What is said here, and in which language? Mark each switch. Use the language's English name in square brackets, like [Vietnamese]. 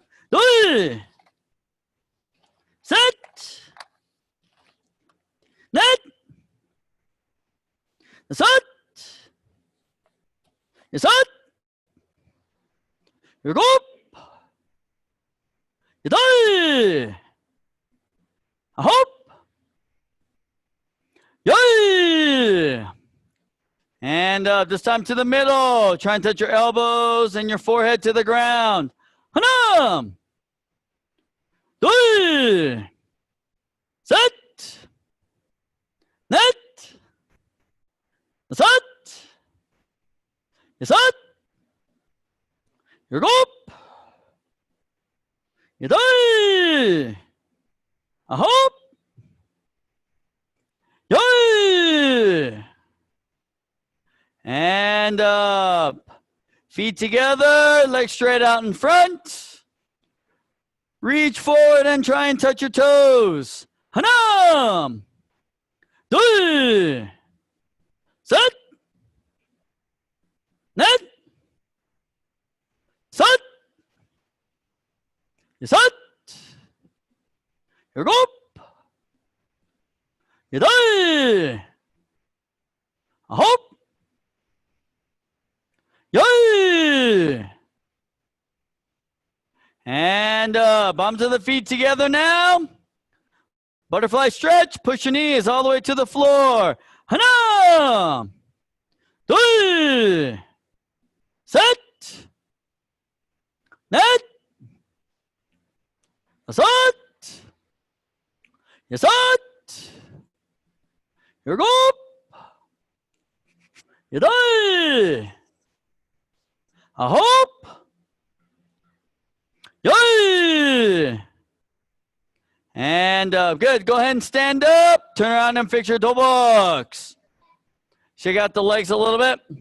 [Korean] 둘, 셋, 넷, 다섯, 여섯, 일곱, 여덟, 아홉, 열. [English] And this time to the middle. Try and touch your elbows and your forehead to the ground. [Korean] 하나, 둘, 셋, 넷, 다섯, 여섯, 일곱, 여덟, 아홉, 열. [English] And up. Feet together, legs straight out in front. Reach forward and try and touch your toes. [Korean] 하나, 둘, 셋, 넷, 다섯, 여섯, 일곱, 여덟, 아홉, 열. [English] And bottoms of the feet together now. Butterfly stretch. Push your knees all the way to the floor. [Korean] 하나, 둘, 셋, 넷, 다섯, 여섯, 일곱, 여덟, 아홉, 열. [English] And good. Go ahead and stand up. Turn around and fix your toe box. Shake out the legs a little bit.